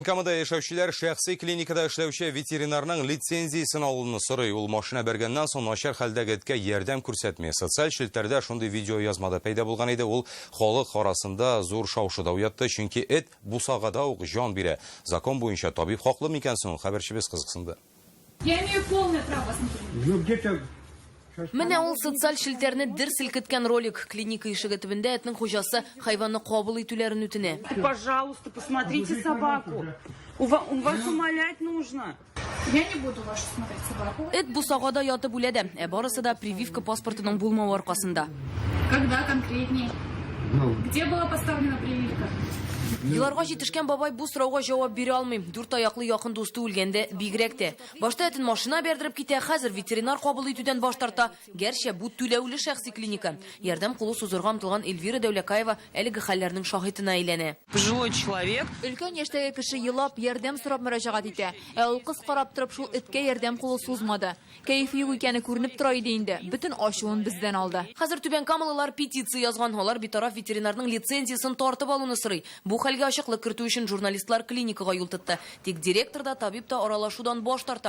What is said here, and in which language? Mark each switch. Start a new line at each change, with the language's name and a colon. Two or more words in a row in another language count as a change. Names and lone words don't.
Tatar: Камада яшәүчеләр шәхси клиникада эшләүче ветеринарның лицензиясын алуны сорый. Ул машина бергәннән соң начар хәлдәге эткә ярдәм күрсәтми. Социаль шелтәрдә шундый видео язмада пәйда булган иде. Ул халык арасында зур шау-шуда уятты, чөнки эт бусагада ук жан бирә. Закон буенча табиб хаклы микән соң? Хәбәрчебез кызыксынды.
Russian: Я имею полное право смотреть.
Tatar: Менә ул социаль шелтәрне дер селкеткән ролик. Клиника ишеге төбендә этнең хуҗасы хайванны кабул итүләрен үтенә.
Russian: Пожалуйста, посмотрите собаку. Вас умолять нужно. Я не буду вашу смотреть собаку.
Tatar: Эт бусагада ятып үләдә, барысы да прививка паспортының булмау аркасында.
Russian: Когда конкретней? Где была поставлена прививка?
Tatar: Еларга җитешкән бабай бу сорауга җавап бирә алмый. Дүрт аяклы якын дусты үлгәндә бигрәк тә. Башта этен машина бәрдереп китә, хәзер ветеринар кабул итүдән баш тарта. Гәрчә бу түләүле шәхси клиника. Ярдәм кулы сузырга омтылган Эльвира Дәүләкаева әлеге хәлләрнең шаһитына әйләнә.
Russian: Пожилой человек.
Tatar: Өлкән яшьтәге кеше елап, ярдәм сорап мөрәҗәгать итә. Ул кыз карап торып шул эткә ярдәм кулы сузмады. Кәеф юк икәне күренеп тора иде инде. Бөтен ачуын бездән алды. Хәзер Түбән Камалылар петиция язган, алар битараф ветеринарның лицензиясын тартып алуны сорый. Бу хәлгә ачыклык кертү өчен журналистлар клиникага юл тотты. Тик директор да, табиб та аралашудан баш тарта.